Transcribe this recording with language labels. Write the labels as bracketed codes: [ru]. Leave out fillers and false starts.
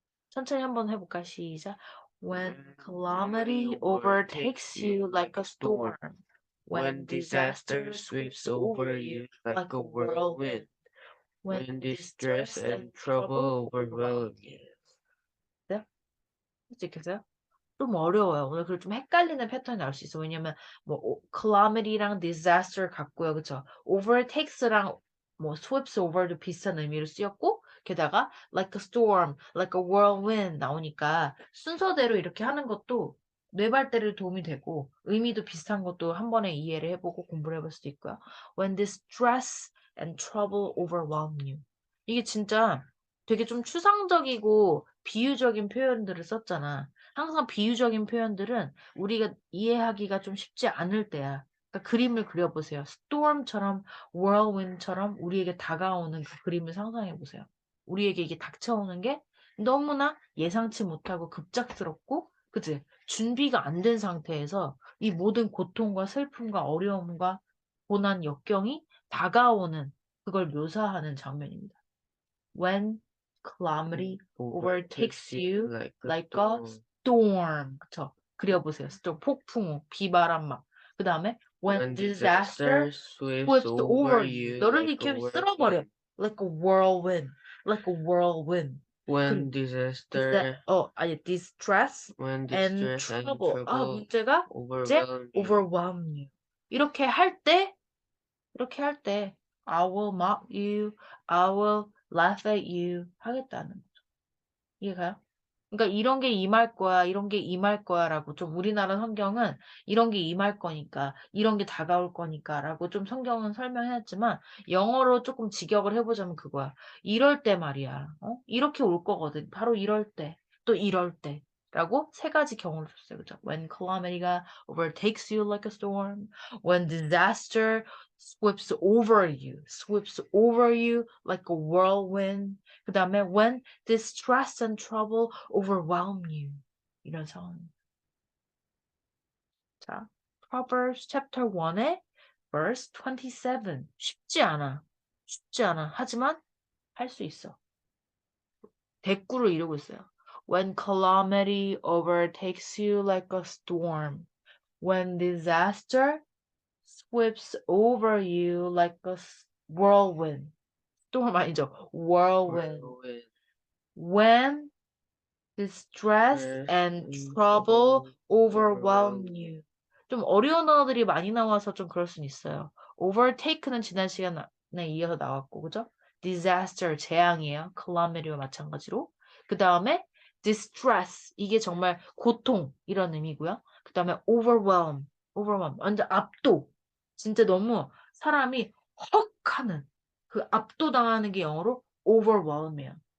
[ko] 천천히 한번 해볼까? 시작. [en] When calamity overtakes you like a storm. When disaster sweeps over you like a whirlwind. When distress and trouble overwhelm you. [ko] 네? 솔직히요? 좀 어려워요. 오늘 그리고 좀 헷갈리는 패턴이 나올 수 있어. 왜냐면 뭐 calamity랑 disaster 같고요. 그쵸? overtakes랑 뭐 sweeps over도 비슷한 의미로 쓰였고 게다가 [en] like a storm, like a whirlwind [ko] 나오니까 순서대로 이렇게 하는 것도 뇌발달에 도움이 되고 의미도 비슷한 것도 한 번에 이해를 해보고 공부를 해볼 수도 있고요. [en] When distress and trouble overwhelm you. [ko] 이게 진짜 되게 좀 추상적이고 비유적인 표현들을 썼잖아. 항상 비유적인 표현들은 우리가 이해하기가 좀 쉽지 않을 때야. 그러니까 그림을 그려보세요. storm처럼, whirlwind처럼 우리에게 다가오는 그 그림을 상상해보세요. 우리에게 이게 닥쳐오는 게 너무나 예상치 못하고 급작스럽고, 그치? 준비가 안 된 상태에서 이 모든 고통과 슬픔과 어려움과 고난, 역경이 다가오는 그걸 묘사하는 장면입니다. [en] When calamity overtakes you like a storm. [ko] 그쵸? 그려보세요. storm, 폭풍우, 비바람 막. 그 다음에 [en] when disaster sweeps over you. [ko] 너를 이렇게 쓸어버려. [en] Like a whirlwind. Like a whirlwind. When disaster distress and trouble. [ko] 문제가 이제 [en] overwhelm you. [ko] 이렇게 할 때 [en] I will mock you, I will laugh at you [ko] 하겠다는 거죠. 이해가요? 그러니까 이런 게 임할 거야, 이런 게 임할 거야라고 좀 우리나라 성경은 이런 게 임할 거니까, 이런 게 다가올 거니까라고 좀 성경은 설명해놨지만 영어로 조금 직역을 해보자면 그거야. 이럴 때 말이야. 이렇게 올 거거든. 바로 이럴 때, 또 이럴 때. 라고 3가지 경우를 줬어요. 그죠? [en] When calamity가 overtakes you like a storm. When disaster sweeps over you like a whirlwind. [ko] 그 다음에 [en] when distress and trouble overwhelm you. [ko] 이런 상황입니다. 자, Proverbs chapter 1의 verse 27. 쉽지 않아. 하지만 할 수 있어. 대꾸를 이루고 있어요. [en] When calamity overtakes you like a storm. When disaster sweeps over you like a whirlwind. storm [ko] 아니죠. [en] whirlwind. When distress and trouble overwhelm you. [ko] 좀 어려운 단어들이 많이 나와서 좀 그럴 수는 있어요. overtake는 지난 시간에 이어서 나왔고, 그죠? disaster, 재앙이에요. calamity와 마찬가지로. 그 다음에 distress 이게 정말 고통 이런 의미고요. 그 다음에 overwhelm 완전 압도. 진짜 너무 사람이 헉 하는 그 압도당하는 게 영어로 overwhelm이에요.